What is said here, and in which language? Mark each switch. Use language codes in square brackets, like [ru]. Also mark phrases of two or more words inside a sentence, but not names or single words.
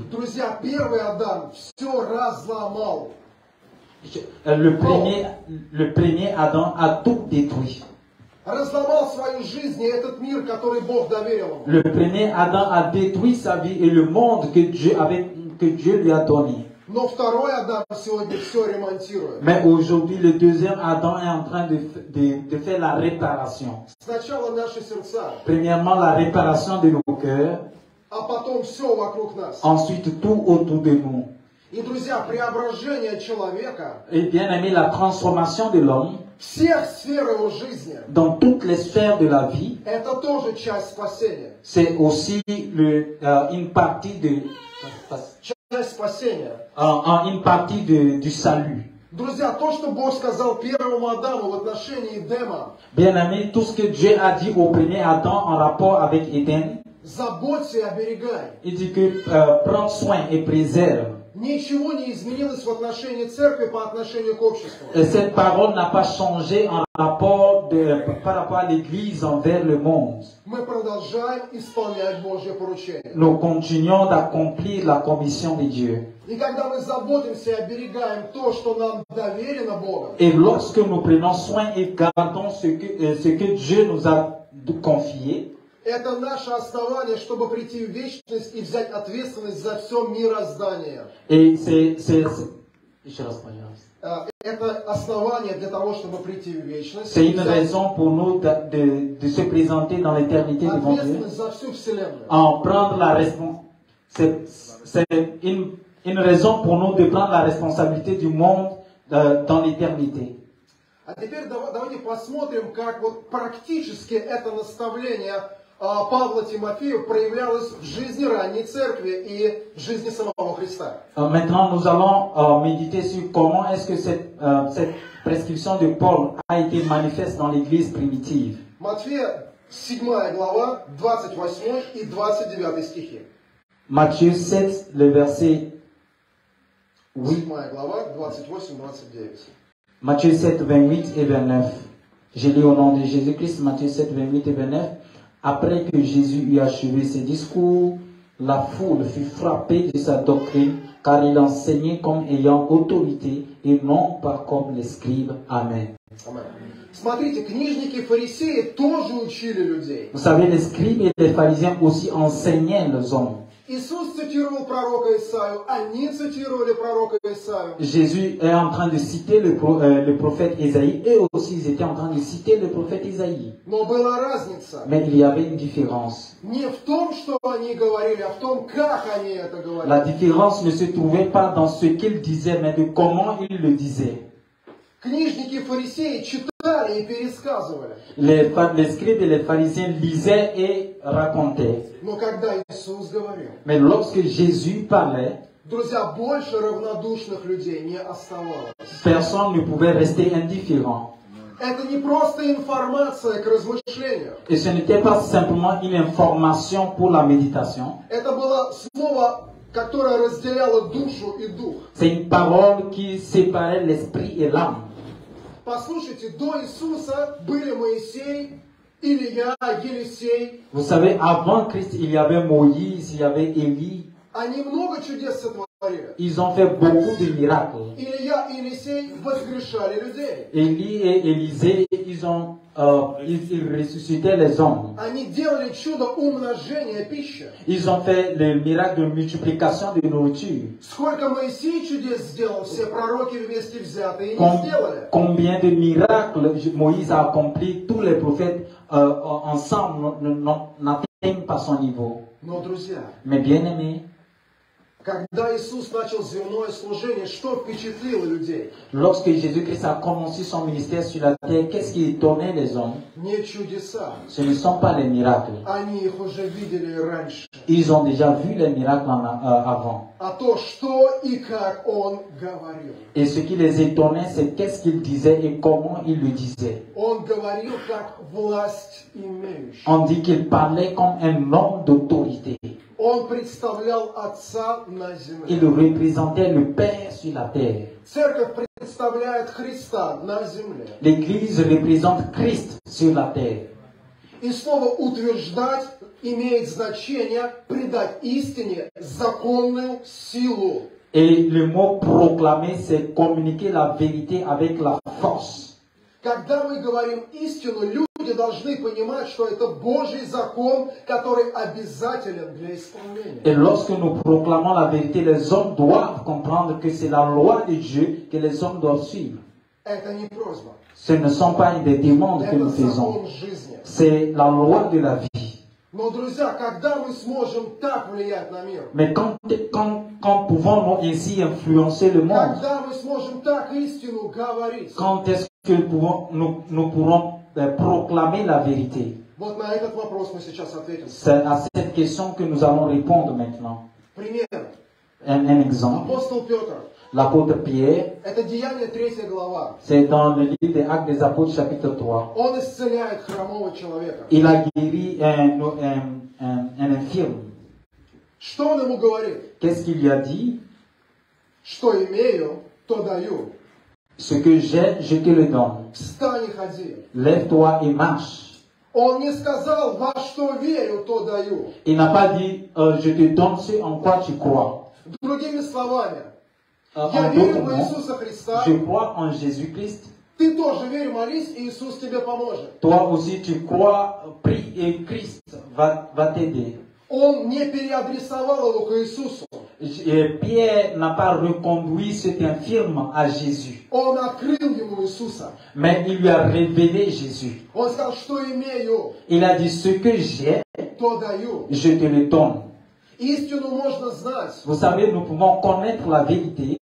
[ru] Друзья, первый Адам все разломал. [fr] Le premier Adam a tout détruit. [ru] Разломал свою жизнь и этот мир, который Бог доверил ему. [fr] Le premier Adam a détruit sa vie et le monde que Dieu lui a donné. [ru] Но второй Адам сегодня все ремонтирует. [fr] Mais aujourd'hui, le deuxième Adam est en train de faire la réparation. [ru] Сначала наши сердца, [fr] Premièrement, la réparation de nos cœurs. [ru] а потом все вокруг нас. [fr] Ensuite, tout autour de nous. [ru] И, друзья, преображение человека, [fr] Et bien aimé, la transformation de l'homme [ru] всех сфер его жизни, [fr] dans toutes les sphères de la vie, [ru] это тоже часть спасения. [fr] c'est aussi une partie [ru] Часть спасения. [fr] une partie du salut. [ru] Друзья, то, что Бог сказал первому Адаму в отношении Эдема, [fr] Bien aimé, tout ce que Dieu a dit au premier Adam en rapport avec Éden, [ru] заботься и оберегай. [fr] il dit que prends soin et préserve. [ru] Ничего не изменилось в отношении церкви по отношению к обществу. [fr] Et cette parole n'a pas changé par rapport à l'Église envers le monde. [ru] Мы продолжаем исполнять Божье поручение. [fr] Nous continuons d'accomplir la commission de Dieu. [ru] И когда мы заботимся и оберегаем то, что нам доверено Богом, [fr] Et lorsque nous prenons soin et gardons ce que Dieu nous a confié, [ru] это наше основание, чтобы прийти в вечность и взять ответственность за все мироздание. [fr] et [ru] Это основание для того, чтобы прийти в вечность. [fr] C'est une raison pour nous de se présenter dans l'éternité devant Dieu. [ru] Ответственность за всю вселенную. [fr] En prendre la responsabilité. C'est une raison pour nous de prendre la responsabilité du monde dans l'éternité. [ru] А теперь давайте посмотрим, как вот практически это наставление Павла Тимофею проявлялось в жизни ранней церкви и в жизни самого Христа. [fr] Maintenant, nous allons méditer sur comment est-ce que cette prescription de Paul a été manifeste dans l'Église primitive. [ru] Матфея 7 глава, 28 и 29 стихи. [fr] Matthieu 7, le verset 8. [ru] 7 глава, 28-29. [fr] Matthieu 7, 28 et 29. Je lis au nom de Jésus-Christ, Matthieu 7, 28 et 29. Après que Jésus eut achevé ses discours, la foule fut frappée de sa doctrine, car il enseignait comme ayant autorité et non pas comme les scribes. Amen. [ru] Смотрите, книжники и фарисеи тоже учили людей. [fr] Vous savez, les scribes et les pharisiens aussi enseignaient les hommes. [ru] Иисус цитировал пророка Исаию, они цитировали пророка Исаию. [fr] Jésus est en train de citer le prophète Isaïe, et aussi ils étaient en train de citer le prophète Isaïe. [ru] Но была разница. [fr] Mais il y avait une différence. [ru] Не в том, что они говорили, а в том, как они это говорили. [fr] La différence ne se trouvait pas dans ce qu'ils disaient, mais de comment ils le disaient. [ru] Книжники и фарисеи читали и пересказывали. [fr] Les scribes et les pharisiens lisaient et racontaient. [ru] Но когда Иисус говорил, [fr] Mais lorsque Jésus parlait, [ru] друзья, больше равнодушных людей не оставалось. [fr] personne ne pouvait rester indifférent. [ru] Это не просто информация к размышлению. [fr] Et ce n'était pas simplement une information pour la méditation. [ru] Это было слово, которое разделяло душу и дух. [fr] C'est une parole qui séparait l'esprit et l'âme. [ru] Послушайте, до Иисуса были Моисей, Илья, Елисей. [fr] Vous savez, avant Christ, il y avait Moïse, il y avait Élie. [ru] Они много чудес сотворили. [fr] Ils ont fait beaucoup de miracles. [ru] Илья и Елисей воскрешали людей. [fr] Élie et Élisée, ils ressuscitaient les hommes. [ru] Они делали чудо умножения пищи. [fr] Ils ont fait le miracle de multiplication de nourriture. [ru] Сколько Моисей чудес сделал, все пророки вместе взятые не сделали. [fr] Combien de miracles Moïse a accompli, tous les prophètes ensemble n'atteignent pas son niveau. [ru] Но, друзья, [fr] Mais bien aimés, [ru] когда Иисус начал земное служение, что впечатлило людей? [fr] lorsque Jésus-Christ a commencé son ministère sur la terre, qu'est-ce qui étonnait les hommes? [ru] Не чудеса. [fr] Ce ne sont pas les miracles. [ru] Они их уже видели раньше. [fr] Ils ont déjà vu les miracles avant. [ru] А то, что и как Он говорил. [fr] Et ce qui les étonnait, c'est qu'est-ce qu'il disait et comment il le disait. [ru] Он говорил как власть имеющий. [fr] On dit qu'il parlait comme un homme d'autorité. [ru] Он представлял Отца на земле. [fr] Il représentait le Père sur la terre. [ru] Церковь представляет Христа на земле. [fr] L'Église représente Christ sur la terre. [ru] И слово «утверждать» имеет значение придать истине законную силу. [fr] Et le mot proclamer, c'est communiquer la vérité avec la force. [ru] Когда мы говорим истину, люди должны понимать, что это Божий закон, который обязателен для исполнения. [fr] Et lorsque nous proclamons la vérité, les hommes doivent comprendre que c'est la loi de Dieu que les hommes doivent suivre. [ru] Это не просьба. [fr] Ce ne sont pas des demandes que [ru] Это [fr] nous faisons. [ru] закон жизни. [fr] C'est la loi de la vie. [ru] Но, друзья, когда мы сможем так влиять на мир? [fr] Mais quand pouvons-nous ainsi influencer le monde? [ru] Когда мы сможем так истину говорить? [fr] Quand est-ce que nous pourrons proclamer la vérité? [ru] Вот на этот вопрос мы сейчас ответим. [fr] C'est à cette question que nous allons répondre maintenant. [ru] Пример. [fr] Un exemple. [ru] Апостол Петр. [fr] L'apôtre Pierre, [ru] Это Деяние 3 глава. [fr] c'est dans le livre des Actes des Apôtres, chapitre 3. [ru] Он исцеляет хромого человека. [fr] Il a guéri un infirme. [ru] Что он ему говорит? [fr] Qu'est-ce qu'il lui a dit? [ru] Что имею, то даю. [fr] Ce que j'ai, je te le donne. [ru] Встань и ходи. [fr] Lève-toi et marche. [ru] Он не сказал, во что верю, то даю. [fr] Il n'a pas dit, je te donne ce en quoi tu crois. [ru] Другими словами, [fr] En [ru] я [fr] d'autres [ru] верю в [fr] mots, [ru] Иисуса Христа. [fr] je crois en Jésus-Christ. [ru] Ты тоже верь, молись, и Иисус тебе поможет. [fr] Toi aussi tu crois, prie et Christ va t'aider. [ru] Он не переадресовал его к Иисусу. [fr] Pierre n'a pas reconduit cet infirme à Jésus, [ru] Он открыл ему Иисуса. [fr] mais il lui a révélé Jésus. [ru] Он сказал, что имею, [fr] Il a dit, ce que j'ai, [ru] то даю. [fr] je te le donne. [ru] Истину можно знать, [fr] Vous savez, nous pouvons connaître la vérité